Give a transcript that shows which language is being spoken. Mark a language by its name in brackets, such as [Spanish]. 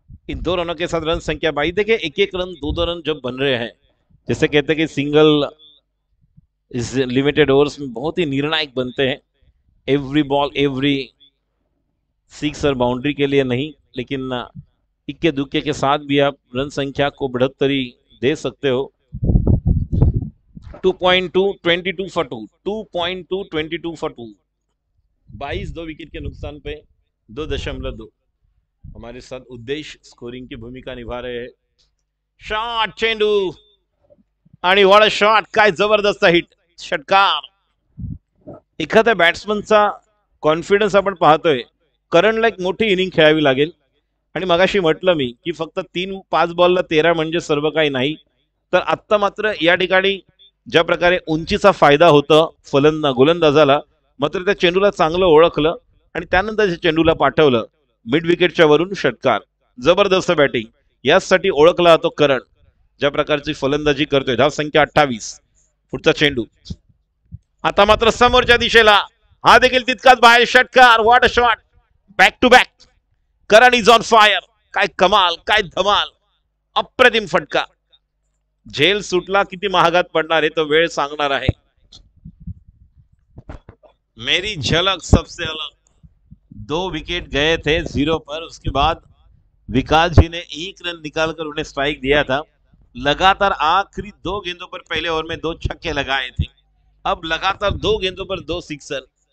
[Hindi] इन 2 रनों के साथ रन संख्या 22। देखिए 1-1 रन 2-2 रन जब बन रहे हैं, जैसे कहते हैं कि सिंगल इस लिमिटेड ओवर्स में बहुत ही निर्णायक बनते हैं, [English] every ball every six [Hindi] और बाउंड्री के लिए नहीं, लेकिन इक्के दुक्के के साथ भी आप रन संख्या को बढ़ोतरी दे सकते हो। 2.2 22 फॉर 2, 2.2 22 फॉर 2, 22 2 विकेट के नुकसान पे 2.2 हमारे साथ उद्देश्य स्कोरिंग की भूमिका निभा रहे हैं। [Marathi] शॉट, चेंडू, आणि [English] what a shot, [Marathi] काय जबरदस्त हिट, षटकार। एखाद्या बॅट्समनचा कॉन्फिडन्स आपण पाहतोय, करणला एक मोठी इनिंग खेळावी लागेल, आणि मगाशी म्हटलं मी की फक्त 3-5 बॉलला 13 म्हणजे सर्व काही नाही, तर आत्ता मात्र या ठिकाणी ज्या प्रकारे उंचीचा फायदा होता गोलंदाजाला, मात्र त्या चेंडूला चांगलं ओळखलं आणि त्यानंतर चेंडूला पाठवलं मिड विकेटच्या वरून, षटकार, जबरदस्त बॅटिंग, यासाठी ओळखला जातो करण, ज्या प्रकारची फलंदाजी करतोय। धाव संख्या 28, पुढचा चेंडू आता मात्र समोरच्या दिशेला, हा देखील तितकाच बाहेर, षटकार, [English] what a shot, back to back, Karan is on fire, [Marathi] काय कमाल, काय धमाल, अप्रतिम फटका। झेल सुटला, किती महागात पडणार आहे तो वेळ सांगणार आहे। [Hindi] मेरी झलक सबसे अलग, 2 विकेट गए थे 0 पर, उसके बाद विकास जी ने 1 रन निकालकर उन्हें स्ट्राइक दिया था। लगातार आखिरी 2 गेंदों पर पहले ओवर में 2 छक्के लगाए थे, अब लगातार 2 गेंदों पर 2 सिक्सर।